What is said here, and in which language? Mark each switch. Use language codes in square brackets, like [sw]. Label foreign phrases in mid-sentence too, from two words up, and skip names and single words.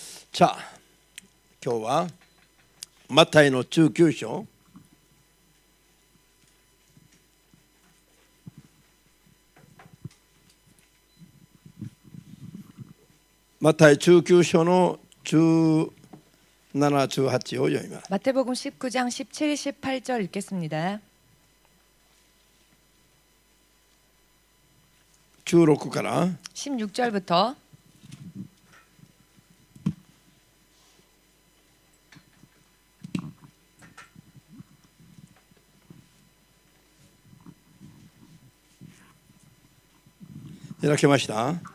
[ja] さあ、今日はマタイの19章マタイ19章の17、18を読みます。 [ko] 마태복음 19장 17, 18절 읽겠습니다. [ja] 16 から [ko] 16절부터 [ja] 開けました。